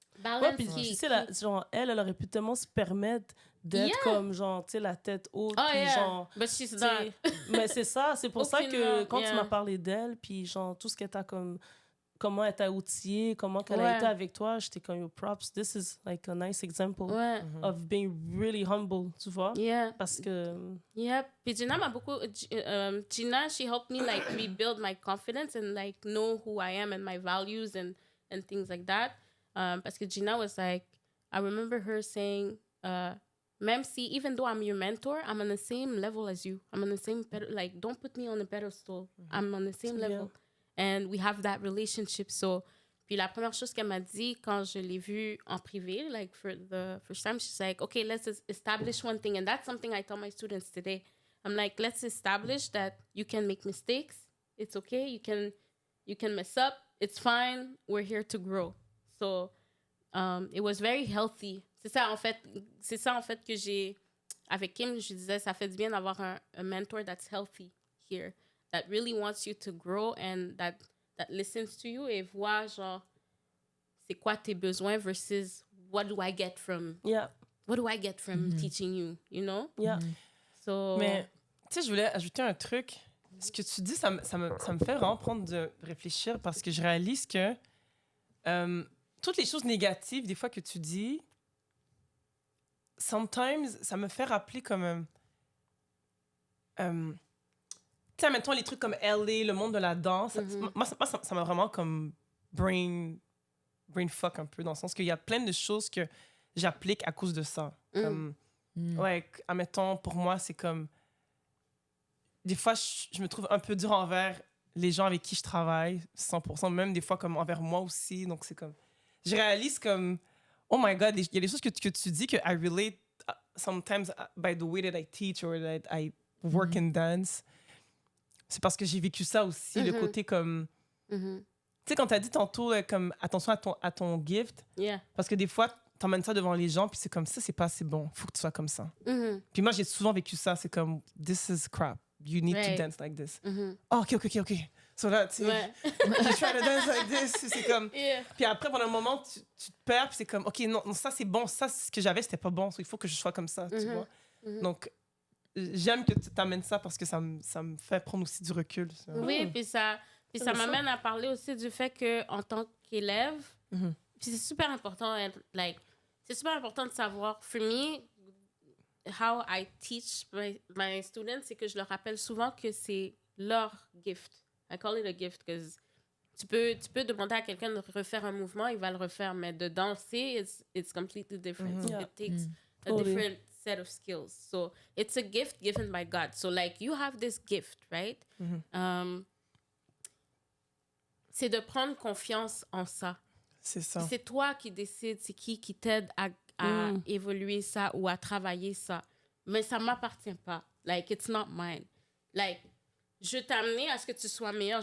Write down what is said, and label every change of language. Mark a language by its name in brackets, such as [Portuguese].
[French] Ouais, puis tu sais, genre, elle aurait pu tellement se permettre d'être comme, genre, tu sais, la tête haute, puis genre... [English] But she's not. [French] Mais c'est ça, c'est pour ça que quand tu [English] yeah. [French] m'as parlé d'elle, puis genre, tout ce qu'elle t'a comme... Comment elle t'a outillée, comment qu'elle a été avec toi, j'étais comme, yo, props, [English] this is like a nice example of being really humble, [French] tu vois? [English] Yeah. [French] Parce que... Yeah. Puis Gina m'a beaucoup... [English] Gina, she helped me, like, rebuild my confidence and, like, know who I am and my values and things like that. [French] Parce que [English] Gina was like, I remember her saying, [French] même si, [English] even though I'm your mentor, I'm on the same level as you. I'm on the same, like, don't put me on a pedestal. I'm on the same level. And we have that relationship. So, [French] puis la première chose qu'elle m'a dit quand je l'ai vue en privé, [English] like, for the first time, she's like, okay, let's establish one thing. And that's something I tell my students today. I'm like, let's establish that you can make mistakes. It's okay. You can mess up. It's fine. We're here to grow. [French] So, [English] it was very healthy. [French] C'est ça, en fait, que j'ai... Avec Kim, je disais, ça fait du bien d'avoir un mentor [English] that's healthy here, that really wants you to grow and that listens to you [French] et voit, genre, c'est quoi tes besoins [English] versus what do I get from... Yeah. What do I get from teaching you, you know? Yeah. So... [French] Mais, tu sais, je voulais ajouter un truc. Ce que tu dis, ça me fait vraiment prendre de réfléchir parce que je réalise que toutes les choses négatives, des fois, que tu dis, sometimes, ça me fait rappeler comme... tu sais, mettons les trucs comme LA, le monde de la danse. Moi, ça m'a vraiment comme brain fuck un peu, dans le sens qu'il y a plein de choses que j'applique à cause de ça. Comme, ouais, admettons, pour moi, c'est comme... Des fois, je me trouve un peu dur envers les gens avec qui je travaille, 100%, même des fois comme envers moi aussi. Donc, c'est comme... Je réalise comme... Oh my God, il y a des choses que tu dis que [English] I relate sometimes by the way that I teach or that I work in dance. [French] C'est parce que j'ai vécu ça aussi, le côté comme... Tu sais, quand t'as dit tantôt, comme, attention à ton gift, parce que des fois, t'emmènes ça devant les gens, puis c'est comme ça, c'est pas assez bon. Faut que tu sois comme ça. Puis moi, j'ai souvent vécu ça. C'est comme, [English] this is crap. You need to dance like this. Oh, OK. [French] So là, tu sais, [English] you try to dance like this. [French] C'est comme... Puis après, pendant un moment, tu te perds, puis c'est comme, OK, non, ça, c'est bon. Ça, ce que j'avais, c'était pas bon. So, il faut que je sois comme ça, tu vois. Donc, j'aime que tu t'amènes ça parce que ça me fait prendre aussi du recul. Ça. Oui, puis ça m'amène à parler aussi du fait qu'en tant qu'élève, puis c'est super important, like, c'est super important de savoir, for me, [English] how I teach my students, [French] c'est que je leur rappelle souvent que c'est leur gift. [English] I call it a gift because [French] tu peux demander à quelqu'un de refaire un mouvement, il va le refaire, mais de danser, [English] it's completely different. It takes a different set of skills. So it's a gift given by God. So like you have this gift, right? [French] C'est de prendre confiance en ça. C'est ça. C'est toi qui décides, c'est qui t'aide à évoluer ça ou à travailler ça. Mais ça m'appartient pas. Like, [English] it's not mine. [French] Like, je t'ai amené à ce que tu sois meilleur.